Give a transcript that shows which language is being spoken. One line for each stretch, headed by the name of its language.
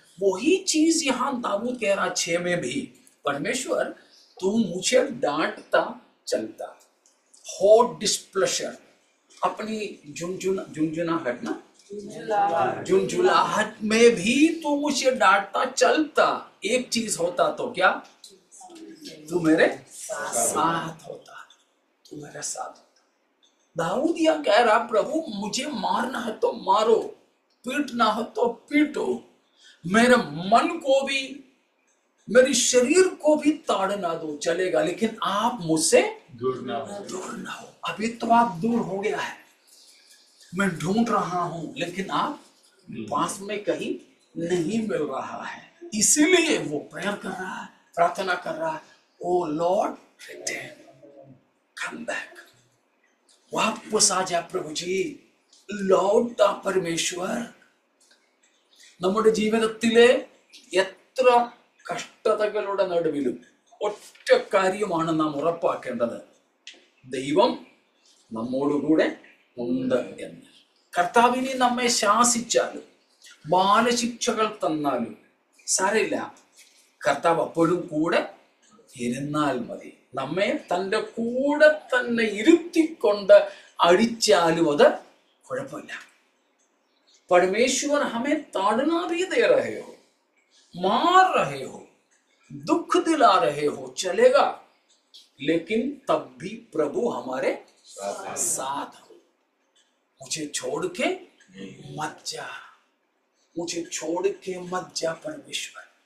Hindi: वही चीज यहां दाऊद कह रहा 6 में भी, परमेश्वर तू मुझे डांटता चलता,
English: hot displeasure,
Hindi: अपनी झुंझुनाहट ना, झुंझुलाहट में भी तू मुझे डांटता चलता। एक चीज होता तो क्या, तू मेरे साथ होता, तू मेरे साथ होता। दाऊद यह कह रहा, प्रभु मुझे मारना है तो मारो, पीटना है तो पीटो, मेरे मन को भी, मेरी शरीर को भी ताड़ना दो, चलेगा, लेकिन आप मुझसे दूर ना हो। अभी तो आप दूर हो गया है, मैं ढूंढ रहा हूं, लेकिन आप पास में कहीं नहीं मिल रहा है। इसीलिए वो प्रेयर कर रहा है, प्रार्थना कर रहा है,
English: O lord return, come back,
Hindi: वापस आ जा प्रभु जी, लौटा परमेश्वर।
Malayalam: നമ്മുടെ ജീവിതത്തിലെ എത്ര കഷ്ടതകളുടെ നടുവിലും ഒറ്റ കാര്യമാണ് നാം ഉറപ്പാക്കേണ്ടത്, ദൈവം നമ്മോടുകൂടെ ഉണ്ട് എന്ന്. കർത്താവിനെ നമ്മെ ശാസിച്ചാലും ബാലശിക്ഷകൾ തന്നാലും സാരമില്ല, കർത്താവ് അപ്പോഴും കൂടെ ഇരുന്നാൽ മതി. നമ്മെ തൻ്റെ കൂടെ തന്നെ ഇരുത്തിക്കൊണ്ട് അടിച്ചാലും അത് കുഴപ്പമില്ല.
Hindi: परमेश्वर हमें ताड़ना भी दे रहे हो, मार रहे हो, दुख दिला रहे हो, चलेगा, लेकिन तब भी प्रभु हमारे साथ हो। मुझे छोड़ के मत जा, मुझे छोड़ के मत जा परमेश्वर।